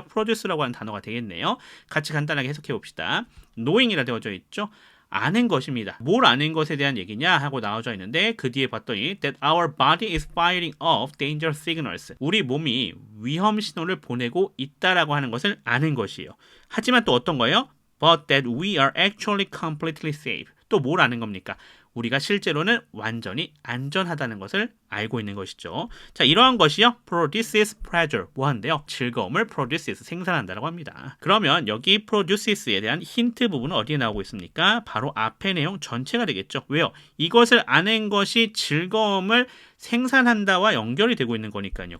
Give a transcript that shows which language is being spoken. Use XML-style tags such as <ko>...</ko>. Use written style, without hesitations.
<ko>produce라고 하는 단어가 되겠네요. 같이 간단하게 해석해 봅시다. knowing이라 되어져 있죠. 아는 것입니다. 뭘 아는 것에 대한 얘기냐 하고 나와져 있는데 그 뒤에 봤더니</ko> <en>that our body is firing off danger signals.</en> <ko>우리 몸이 위험 신호를 보내고 있다라고 하는 것을 아는 것이에요. 하지만 또 어떤 거예요?</ko> <en>But that we are actually completely safe.</en> <ko>또 뭘 아는 겁니까? 우리가 실제로는 완전히 안전하다는 것을 알고 있는 것이죠. 자, 이러한 것이요.</ko> <en>produces pleasure.</en> <ko>뭐 한대요? 즐거움을 produces, 생산한다라고 합니다. 그러면 여기 produces에 대한 힌트 부분은 어디에 나오고 있습니까? 바로 앞의 내용 전체가 되겠죠. 왜요? 이것을 아는 것이 즐거움을 생산한다와 연결이 되고 있는 거니까요.</ko>